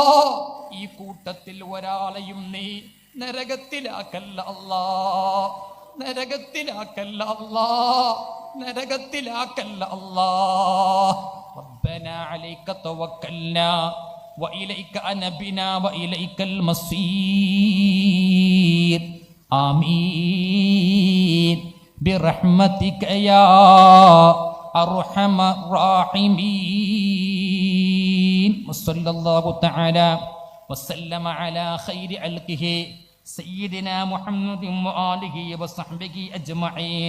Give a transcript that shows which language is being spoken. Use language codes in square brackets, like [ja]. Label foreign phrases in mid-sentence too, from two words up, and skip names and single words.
[ml] ഈ കൂട്ടത്തിൽ ഒരാളെയും നീ നരകത്തിലാക്കല്ല അല്ലാ, നരകത്തിലാക്കല്ല അല്ലാ, നരകത്തിലാക്കല്ല അല്ലാ. [ar] ربنا عليك توكلنا وإليك أنبنا وإليك المصير. ആമീൻ برحمتك يا أرحم الراحمين. وصلى الله تعالى وسلم على خير خلقه سيدنا محمد وآله وصحبه أجمعين.